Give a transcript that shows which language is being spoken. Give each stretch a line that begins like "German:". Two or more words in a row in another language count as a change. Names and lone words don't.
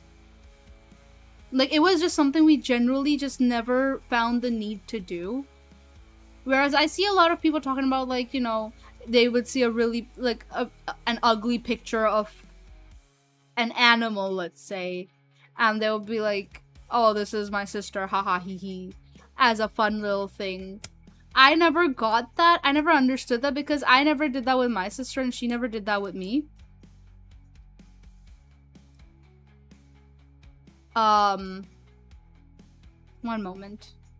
English: Like, it was just something we generally just never found the need to do. Whereas I see a lot of people talking about, like, you know, they would see a really, like, an ugly picture of an animal, let's say, and they'll be like, oh, this is my sister, haha, hee hee, as a fun little thing. I never got that. I never understood that because I never did that with my sister and she never did that with me. One moment.